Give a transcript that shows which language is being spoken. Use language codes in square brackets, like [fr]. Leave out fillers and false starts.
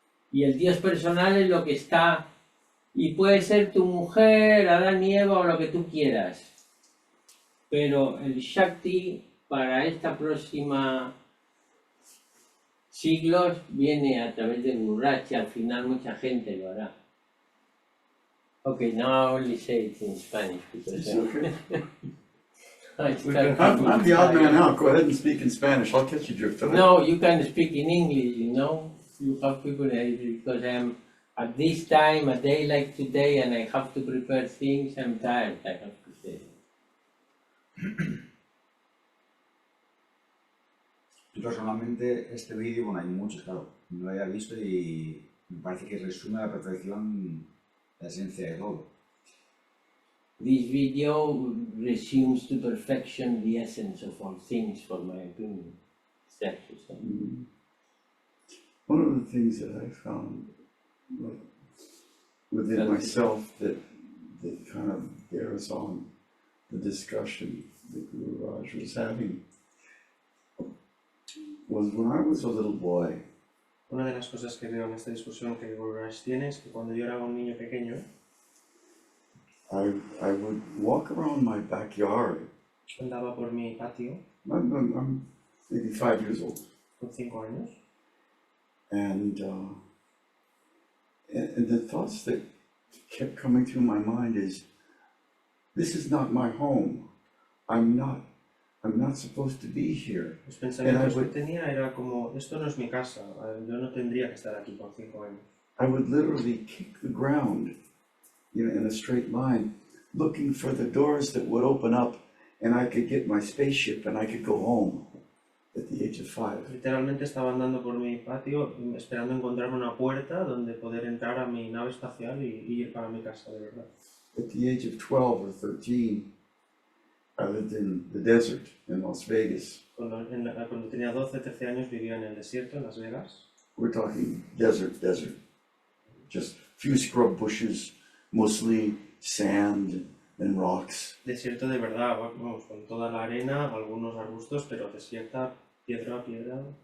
[es] Y el Dios personal es lo que está, y puede ser tu mujer, Adán y Eva o lo que tú quieras. Pero el Shakti para esta próxima siglos viene a través de Gururachi, al final mucha gente lo hará. [en] Okay, now I only say it in Spanish because I'm the odd man out. Go ahead and speak in Spanish. I'll catch your drift. No, you can speak in English, you know. You have people because I'm at this time, a day like today, and I have to prepare things. I'm tired, I have to say. [es] Yo personalmente este vídeo, bueno, hay muchos, claro, no lo había visto y me parece que resume a la perfección la esencia de todo. [en] This video resumes to perfection the essence of all things, for my opinion. One of the things that I found within myself that kind of bears on the discussion that Guru Raj was having was when I was a little boy. [es] Una de las cosas que veo en esta discusión que Guru Raj tiene es que cuando yo era un niño pequeño, [en] I would walk around my backyard. [es] andaba por mi patio [en] I'm maybe 5 years old. [es] con 5 años [en] And the thoughts that kept coming through my mind is, this is not my home. I'm not supposed to be here. [es] los pensamientos que tenía era como, esto no es mi casa, yo no tendría que estar aquí con 5 años. [en] I would literally kick the ground, you know, in a straight line, looking for the doors that would open up and I could get my spaceship and I could go home at the age of 5. [es] Literalmente estaba andando por mi patio esperando encontrar una puerta donde poder entrar a mi nave espacial y ir para mi casa de verdad. [en] At the age of 12 or 13, I lived in the desert in Las Vegas. [es] Cuando tenía 12, 13 años vivía en el desierto, en Las Vegas. [en] We're talking desert. Just few scrub bushes, mostly sand, and rocks. [es] Desierto de verdad, vamos, con toda la arena, algunos arbustos, pero desierta, piedra a piedra.